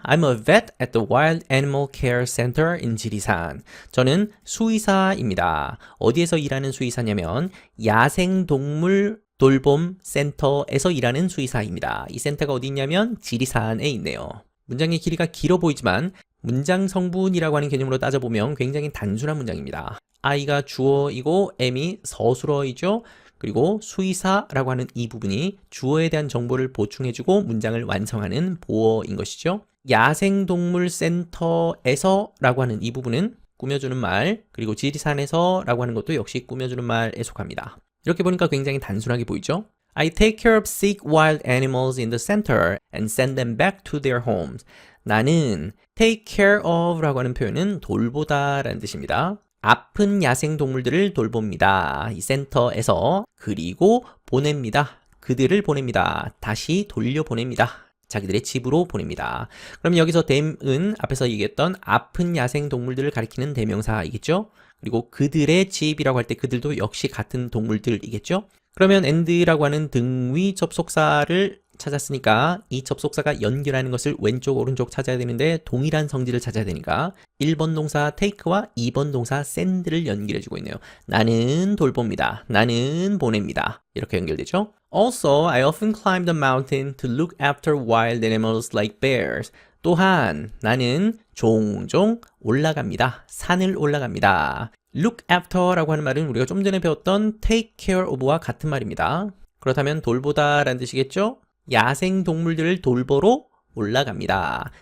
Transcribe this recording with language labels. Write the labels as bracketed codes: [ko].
[en] I'm a vet at the Wild Animal Care Center in 지리산. [ko] 저는 수의사입니다. 어디에서 일하는 수의사냐면 야생동물 돌봄 센터에서 일하는 수의사입니다. 이 센터가 어디 있냐면 지리산에 있네요. 문장의 길이가 길어 보이지만 문장 성분이라고 하는 개념으로 따져보면 굉장히 단순한 문장입니다. I가 주어이고 M이 서술어이죠. 그리고 수의사라고 하는 이 부분이 주어에 대한 정보를 보충해주고 문장을 완성하는 보어인 것이죠. 야생동물센터에서 라고 하는 이 부분은 꾸며주는 말, 그리고 지리산에서 라고 하는 것도 역시 꾸며주는 말에 속합니다. 이렇게 보니까 굉장히 단순하게 보이죠? [en] I take care of sick wild animals in the center and send them back to their homes. [ko] 나는 take care of 라고 하는 표현은 돌보다 라는 뜻입니다. 아픈 야생동물들을 돌봅니다. 이 센터에서 그리고 보냅니다. 그들을 보냅니다. 다시 돌려보냅니다. 자기들의 집으로 보냅니다. 그럼 여기서 them은 앞에서 얘기했던 아픈 야생동물들을 가리키는 대명사이겠죠? 그리고 그들의 집이라고 할 때 그들도 역시 같은 동물들이겠죠? 그러면 and라고 하는 등위 접속사를 찾았으니까 이 접속사가 연결하는 것을 왼쪽 오른쪽 찾아야 되는데 동일한 성질을 찾아야 되니까 1번 동사 take와 2번 동사 send를 연결해주고 있네요. 나는 돌봅니다. 나는 보냅니다. 이렇게 연결되죠? [en] Also, I often climb the mountain to look after wild animals like bears. [ko] 또한 나는 종종 올라갑니다. 산을 올라갑니다. look after라고 하는 말은 우리가 좀 전에 배웠던 take care of와 같은 말입니다. 그렇다면 돌보다 라는 뜻이겠죠? 야생동물들을 돌보러 올라갑니다.